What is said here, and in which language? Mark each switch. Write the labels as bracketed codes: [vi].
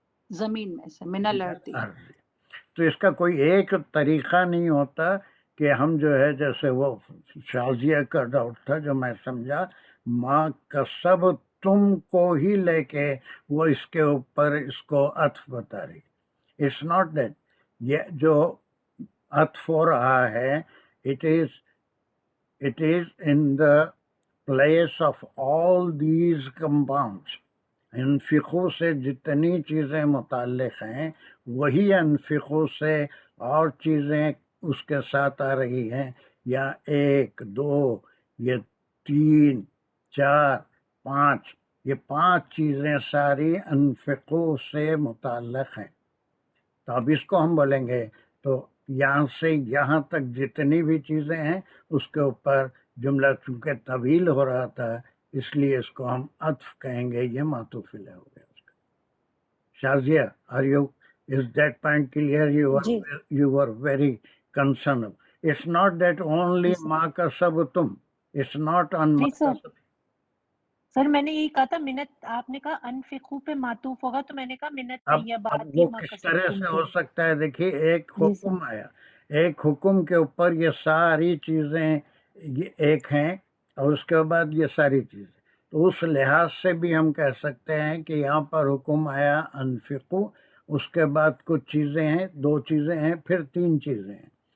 [ur] زمین میں سے، من الارض. تو اس کا کوئی ایک طریقہ نہیں ہوتا کہ ہم جو ہے جیسے وہ شازیہ کا ڈاؤٹ تھا جو میں سمجھا، ما کسب تم کو ہی لے کے وہ اس کے اوپر اس کو عطف بتا رہی. [en] It's not that. [ur] یہ جو عطف ہو رہا ہے [en] it is in the place of all these compounds. [ur] انفقو سے جتنی چیزیں متعلق ہیں وہی انفقو سے اور چیزیں اس کے ساتھ آ رہی ہیں، یا 1 2 یہ 3 4 5، یہ 5 چیزیں ساری انفقو سے متعلق ہیں. تو اب اس کو ہم بولیں گے تو یہاں سے یہاں تک جتنی بھی چیزیں ہیں اس کے اوپر جملہ چونکہ طویل ہو رہا تھا اس لیے اس کو ہم عطف کہیں گے. یہ معطوف الیہ ہو گیا اس کا. [en] Shazia is that point clear? You were very concerned. It's not that only ما کسبتم. It's not on ما کسبتم. [ur] سر میں نے یہی کہا تھا منت، آپ نے کہا انفقو پہ معطوف ہوگا تو میں نے کہا منت اب طیبات وہ کس طرح سے ہو سکتا ہے؟ دیکھیے ایک حکم آیا، ایک حکم کے اوپر یہ ساری چیزیں ایک ہیں، اور اس کے بعد یہ ساری چیزیں، تو اس لحاظ سے بھی ہم کہہ سکتے ہیں کہ یہاں پر حکم آیا انفقو، اس کے بعد کچھ چیزیں ہیں، 2 چیزیں ہیں، پھر 3 چیزیں ہیں.